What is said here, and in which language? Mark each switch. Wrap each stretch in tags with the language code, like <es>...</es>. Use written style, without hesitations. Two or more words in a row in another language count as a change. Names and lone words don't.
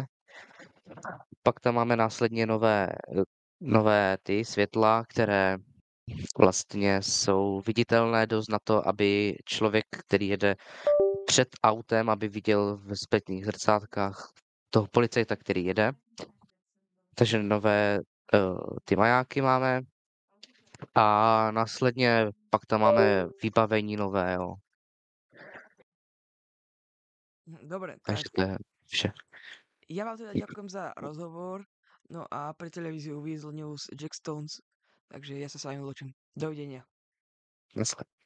<cs>Pak tam máme následně nové ty světla, které vlastně jsou viditelné dost na to, aby člověk, který jede před autem, aby viděl v zpětných zrcátkách toho policajta, který jede. Takže nové ty majáky máme a následně pak tam máme vybavení nové, jo.</cs> <sk>Dobre,</sk> <cs>Takže tak to je vše.</cs> <sk>ja vám teda ďakujem za rozhovor. No a pre televíziu Weasel News Jack Stones. Takže ja sa s vami lúčim. Dovidenia.</sk> <cs>Naschle.</cs>